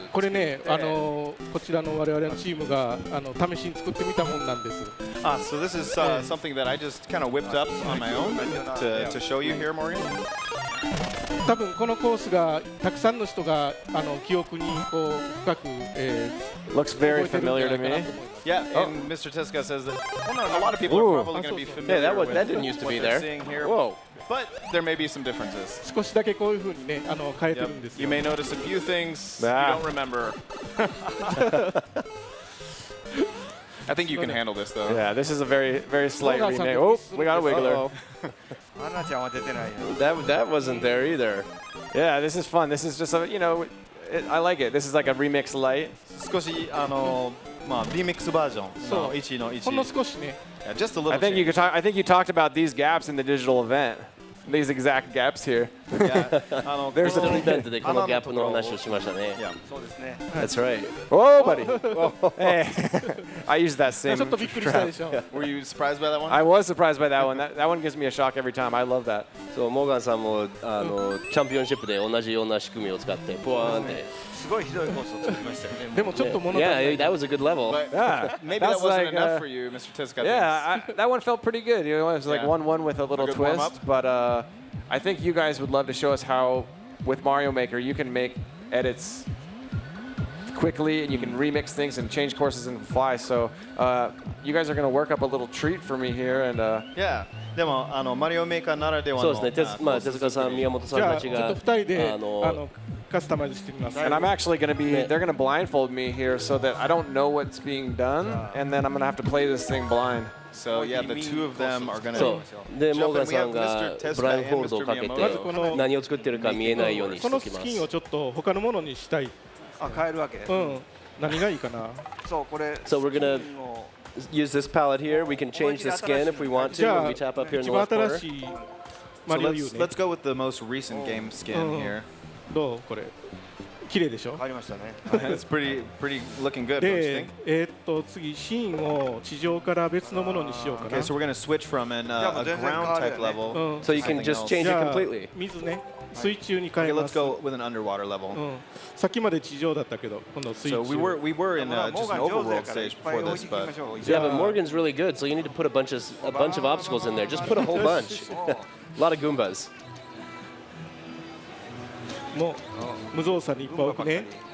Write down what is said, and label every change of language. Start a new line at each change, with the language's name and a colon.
Japanese: これね、こちらの我々のチームが試しに作ってみたもんなんです。
English: So this is something that I just kind of whipped up on my own to show you here, Morgan.
Japanese: 多分このコースがたくさんの人が記憶にこう深く
English: Looks very familiar to me. Yeah, and Mr. Tezuka says that a lot of people are probably going to be familiar that didn't used to be there. Whoa. But there may be some differences.
Japanese: 少しだけこういう風にね変えてるんですよ。
English: You may notice a few things you don't remember. I think you can handle this though. Yeah, this is a very, very slight remake. Oh, we got a wiggler. That wasn't there either. Yeah, this is fun. This is just I like it. This is like a remix light.
Japanese: 少しまあリミックスバージョンの1の1。ほんの少しね。
English: Just a little. I think you talked about these gaps in the digital event. These exact gaps here. There's an event
Japanese: でこのギャップの話をしましたね。そうですね。
English: That's right. Oh, buddy. Hey, I used that same.
Japanese: ちょっとびっくりしたでしょ。
English: Were you surprised by that one? I was surprised by that one. That one gives me a shock every time. I love that.
Japanese: そうモーガンさんもチャンピオンシップで同じような仕組みを使ってポワーンって。すごいひどいコースを作りましたよね。でもちょっと物足りない。
English: Yeah, that was a good level. Yeah, maybe that wasn't enough for you, Mr. Tezuka. Yeah, that one felt pretty good. It was like 1-1 with a little twist, but I think you guys would love to show us how, with Mario Maker, you can make edits quickly and you can remix things and change courses and fly. So you guys are going to work up a little treat for me here, and Yeah.
Japanese: でもマリオメーカーならではの。そうですね。手塚さん、宮本さんたちがちょっと2人でカスタマイズしてみます。
English: And I'm actually going to be, they're going to blindfold me here so that I don't know what's being done, and then I'm going to have to play this thing blind. So yeah, the two of them are going to.
Japanese: そうでモーガンさんがブラインフォールドをかけて何を作ってるか見えないようにしておきます。このスキンをちょっと他のものにしたい。変えるわけ。うん。何がいいかな。そうこれ。
English: So we're gonna use this palette here. We can change the skin if we want to when we tap up here in the left corner. So let's go with the most recent game skin here.
Japanese: どうこれ。綺麗でしょ。変わりましたね。
English: It's pretty looking good. Don't you think?
Japanese: 次シーンを地上から別のものにしようかな。
English: Okay, so we're gonna switch from a ground type level. So you can just change it completely.
Japanese: 水ね。水中に変え
English: Okay,
Japanese: ま
English: let's
Japanese: す。
English: go with an underwater level.
Japanese: さっきまで地上だったけど、今度水中。
English: So we were in just an overworld stage before this, but Yeah, but Morgan's really good, so you need to put a bunch of obstacles in there. Just put a whole bunch. A lot of Goombas.
Japanese: もう無造作にいっぱい置くね。